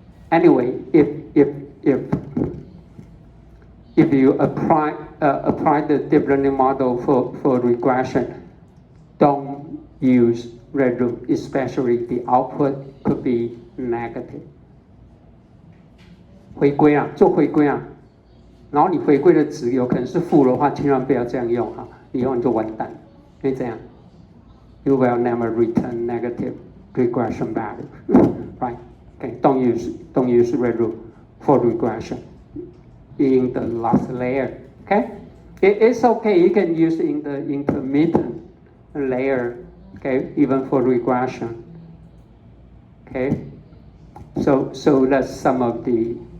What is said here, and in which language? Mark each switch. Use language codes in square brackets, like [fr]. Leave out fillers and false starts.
[en] Anyway, if you apply the deep learning model for regression, don't use red root, especially the output could be negative. [zh] 回归啊，做回归啊，然后你回归的值有可能是负的话，千万不要这样用啊，以后你就完蛋，因为这样 ， [en] you will never return negative regression value, right? Okay, don't use red root for regression in the last layer. Okay, it's okay. You can use in the intermediate layer. Okay, even for regression. Okay, so that's some of the.